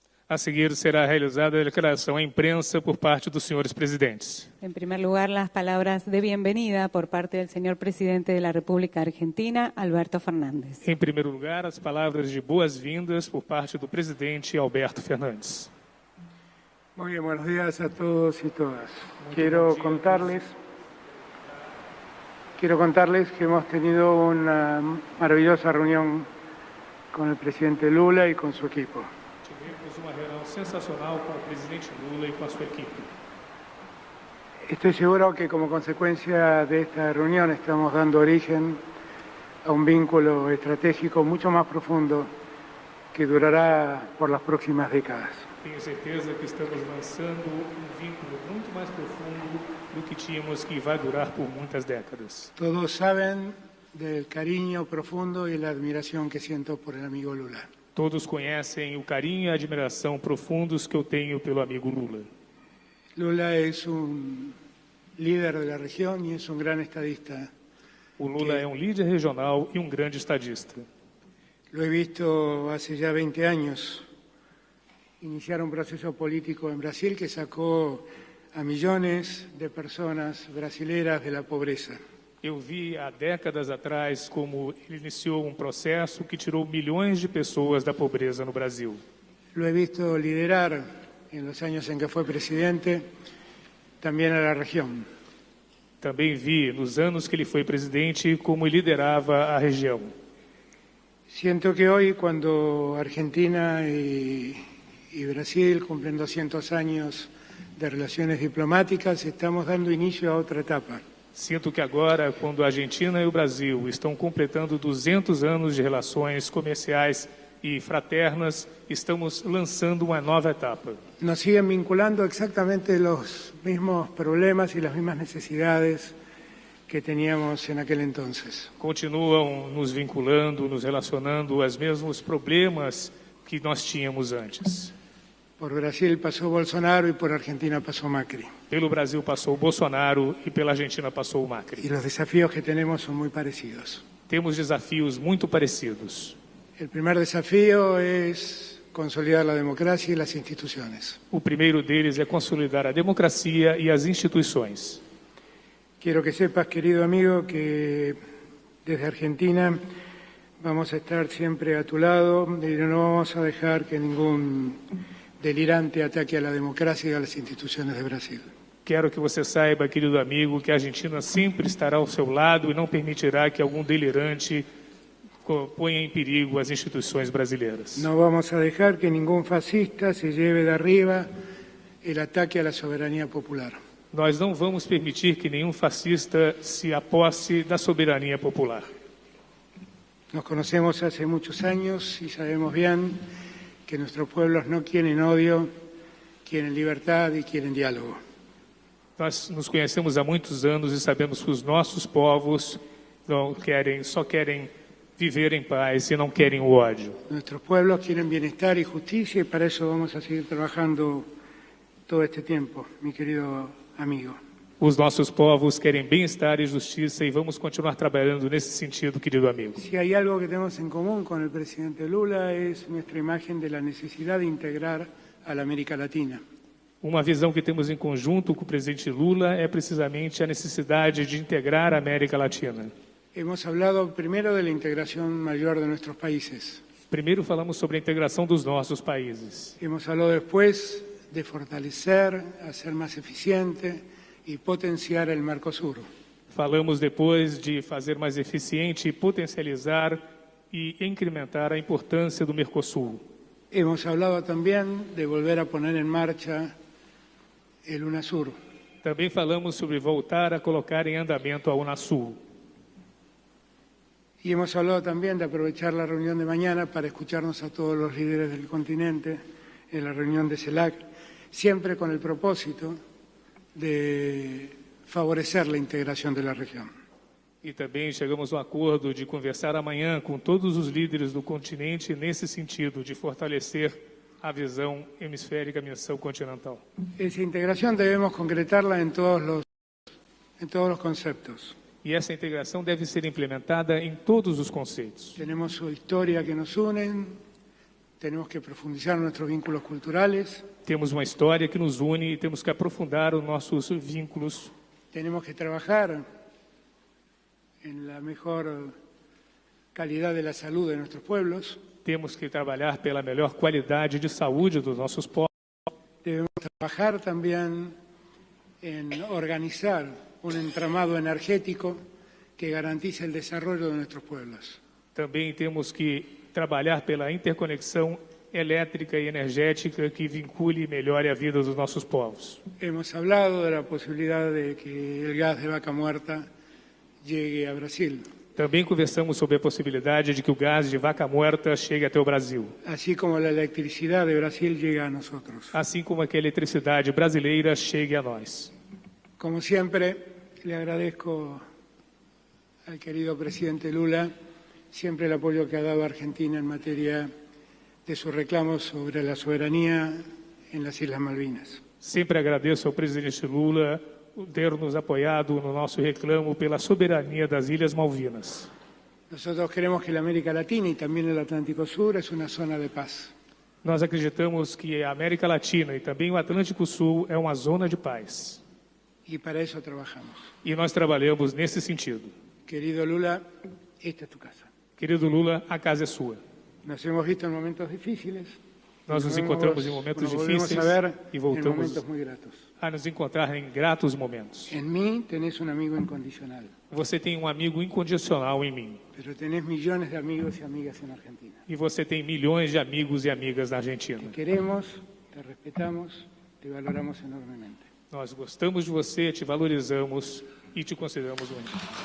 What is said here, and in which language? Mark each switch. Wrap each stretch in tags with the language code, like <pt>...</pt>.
<pt>A seguir será realizada a declaração à imprensa por parte dos senhores presidentes.</pt> <es>En primer lugar, las palabras de bienvenida por parte del señor presidente de la República Argentina, Alberto Fernández.</es> <pt>Em primeiro lugar, as palavras de boas-vindas por parte do presidente Alberto Fernandes.</pt> <es>Muy bien, buenos días a todos y todas. Quiero contarles que hemos tenido una maravillosa reunión con el presidente Lula y con su equipo.</es> <pt>Tivemos uma reunião sensacional com o presidente Lula e com a sua equipe.</pt> <es>Estoy seguro que como consecuencia de esta reunión estamos dando origen a un vínculo estratégico mucho más profundo que durará por las próximas décadas.</es> <pt>Tenho certeza que estamos lançando vínculo muito mais profundo do que tínhamos, que vai durar por muitas décadas.</pt> <es>Todos saben del cariño profundo y la admiración que siento por el amigo Lula.</es> <pt>Todos conhecem o carinho e a admiração profundos que eu tenho pelo amigo Lula.</pt> <es>Lula es un líder de la región y es un gran estadista.</es> <pt>O Lula é um líder regional e um grande estadista.</pt> <es>Lo he visto hace ya 20 años iniciar un proceso político en Brasil que sacó a millones de personas brasileras de la pobreza.</es> <pt>Eu vi há décadas atrás como ele iniciou um processo que tirou milhões de pessoas da pobreza no Brasil.</pt> <es>Lo he visto liderar en los años en que fue presidente también a la región.</es> <pt>Também vi, nos anos que ele foi presidente, como ele liderava a região.</pt> <es>Siento que hoy, cuando Argentina y Brasil cumplen 200 años de relaciones diplomáticas, estamos dando inicio a otra etapa.</es> <pt>Sinto que agora, quando a Argentina e o Brasil estão completando 200 anos de relações comerciais e fraternas, estamos lançando uma nova etapa.</pt> <es>Nos siguen vinculando exactamente los mismos problemas y las mismas necesidades que teníamos en aquel entonces.</es> <pt>Continuam nos vinculando, nos relacionando aos mesmos problemas que nós tínhamos antes.</pt> <es>Por Brasil pasó Bolsonaro y por Argentina pasó Macri.</es> <pt>Pelo Brasil passou o Bolsonaro e pela Argentina passou o Macri.</pt> <es>Y los desafíos que tenemos son muy parecidos.</es> <pt>Temos desafios muito parecidos.</pt> <es>El primer desafío es consolidar la democracia y las instituciones.</es> <pt>O primeiro deles é consolidar a democracia e as instituições.</pt> <es>Quiero que sepas, querido amigo, que desde Argentina vamos a estar siempre a tu lado y no vamos a dejar que ningún delirante ataque a la democracia y a las instituciones de Brasil.</es> <pt>Quero que você saiba, querido amigo, que a Argentina sempre estará ao seu lado e não permitirá que algum delirante ponha em perigo as instituições brasileiras.</pt> <es>No vamos a dejar que ningún fascista se lleve de arriba el ataque a la soberanía popular.</es> <pt>Nós não vamos permitir que nenhum fascista se aposse da soberania popular.</pt> <es>Nos conocemos hace muchos años y sabemos bien que nuestros pueblos no quieren odio, quieren libertad y quieren diálogo.</es> <pt>Nós nos conhecemos há muitos anos e sabemos que os nossos povos só querem viver em paz e não querem o ódio.</pt> <es>Nuestros pueblos quieren bienestar y justicia y para eso vamos a seguir trabajando todo este tiempo, mi querido amigo.</es> <pt>Os nossos povos querem bem-estar e justiça e vamos continuar trabalhando nesse sentido, querido amigo.</pt> <es>Si hay algo que tenemos en común con el presidente Lula es nuestra imagen de la necesidad de integrar a la América Latina.</es> <pt>Uma visão que temos em conjunto com o presidente Lula é precisamente a necessidade de integrar a América Latina.</pt> <es>Hemos hablado primero de la integración mayor de nuestros países.</es> <pt>Primeiro falamos sobre a integração dos nossos países.</pt> <es>Hemos hablado después de fortalecer, hacer más eficiente y potenciar el Mercosur.</es> <pt>Falamos depois de fazer mais eficiente, potencializar e incrementar a importância do Mercosul.</pt> <es>Hemos hablado también de volver a poner en marcha el UNASUR.</es> <pt>Também falamos sobre voltar a colocar em andamento a Unasul.</pt> <es>Y hemos hablado también de aprovechar la reunión de mañana para escucharnos a todos los líderes del continente en la reunión de CELAC, siempre con el propósito de favorecer la integración de la región.</es> <pt>E também chegamos a um acordo de conversar amanhã com todos os líderes do continente nesse sentido, de fortalecer a visão hemisférica, a missão continental.</pt> <es>Esa integración debemos concretarla en todos los conceptos.</es> <pt>E essa integração deve ser implementada em todos os conceitos.</pt> <es>Tenemos su historia que nos une, tenemos que profundizar nuestros vínculos culturales,</es> <pt>Temos uma história que nos une e temos que aprofundar os nossos vínculos.</pt> <es>tenemos que trabajar en la mejor calidad de la salud de nuestros pueblos,</es> <pt>Temos que trabalhar pela melhor qualidade de saúde dos nossos povos.</pt> <es>debemos trabajar también en organizar un entramado energético que garantice el desarrollo de nuestros pueblos.</es> <pt>Também temos que trabalhar pela interconexão elétrica e energética que vincule e melhore a vida dos nossos povos.</pt> <es>Hemos hablado de la posibilidad de que el gas de vaca muerta llegue a Brasil,</es> <pt>Também conversamos sobre a possibilidade de que o gás de vaca morta chegue até o Brasil,</pt> <es>así como la electricidad de Brasil llega a nosotros.</es> <pt>assim como que a eletricidade brasileira chegue a nós.</pt> <es>Como siempre, le agradezco al querido presidente Lula siempre el apoyo que ha dado a Argentina en materia de sus reclamos sobre la soberanía en las Islas Malvinas.</es> <pt>Sempre agradeço ao presidente Lula ter nos apoiado no nosso reclamo pela soberania das Ilhas Malvinas.</pt> <es>Nosotros creemos que la América Latina y también el Atlántico Sur es una zona de paz.</es> <pt>Nós acreditamos que a América Latina e também o Atlântico Sul é uma zona de paz.</pt> <es>Y para eso trabajamos.</es> <pt>E nós trabalhamos nesse sentido.</pt> <es>Querido Lula, esta es tu casa.</es> <pt>Querido Lula, a casa é sua.</pt> <es>Nos hemos visto en momentos difíciles.</es> <pt>Nós nos encontramos em momentos</pt> <es>nos volvemos</es> <pt>difíceis</pt> <es>a ver</es> <pt>e</pt> <es>en</es> <pt>voltamos</pt> <es>momentos muy gratos.</es> <pt>a nos encontrar em gratos momentos.</pt> <es>En mí tenés un amigo incondicional,</es> <pt>Você tem um amigo incondicional em mim.</pt> <es>pero tenés millones de amigos y amigas en Argentina.</es> <pt>E você tem milhões de amigos e amigas na Argentina.</pt> <es>Te queremos, te respetamos, te valoramos enormemente.</es> <pt>Nós gostamos de você, te valorizamos e te consideramos único.</pt>